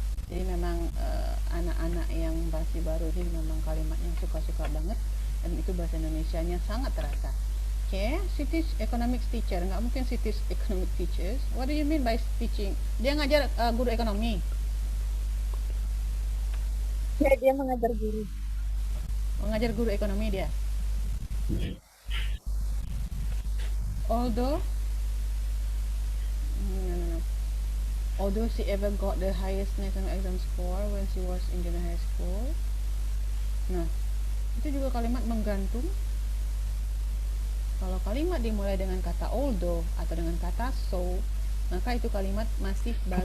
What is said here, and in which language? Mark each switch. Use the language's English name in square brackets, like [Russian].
[Indonesian] Jadi memang anak-anak yang masih baru ini memang kalimatnya suka-suka banget dan itu bahasa Indonesianya sangat terasa. [English] Oke, she teach economics teacher. [Indonesian] Nggak mungkin [English] she teach economic teachers. What do you mean by teaching? [Indonesian] Dia ngajar guru ekonomi. Ya, dia mengajar guru. Mengajar guru ekonomi dia. [English] Although although she ever got the highest national exam score when she was in junior high school. [Indonesian] Nah, itu juga kalimat menggantung. Kalau kalimat dimulai dengan kata although atau dengan kata so, maka itu kalimat masih baru.